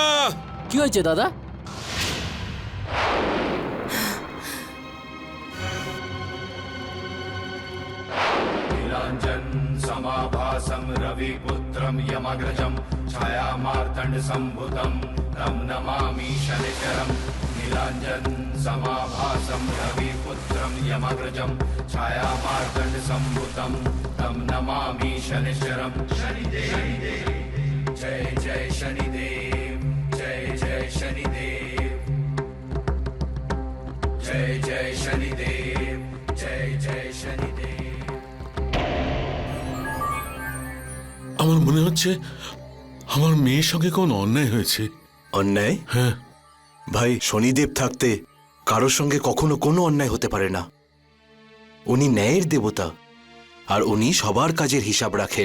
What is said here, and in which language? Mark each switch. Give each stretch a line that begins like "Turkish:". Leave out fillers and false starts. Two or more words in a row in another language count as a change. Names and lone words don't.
Bangla: কি হয়েছে দাদা?
Sanskrit: नीलाञ्जन समाभासं रविपुत्रं यमग्रजं छायामार्तण्डसम्भुतं तं नमामि शनिचरं नीलाञ्जन समाभासं रविपुत्रं यमग्रजं छायामार्तण्डसम्भुतं तं नमामि शनिचरं शनिदेव जय जय शनिदेव जय जय शनिदेव जय जय शनिदेव जय जय शनिदेव।
Bangla: আমার মনে হচ্ছে আমার মেয়ের সঙ্গে কোন অন্যায় হয়েছে। অন্যায়? হ্যাঁ, ভাই, শনিদেব থাকতে কারোর সঙ্গে কখনো কোনো অন্যায় হতে পারে না। উনি ন্যায়ের দেবতা, আর উনি সবার কাজের হিসাব রাখেন।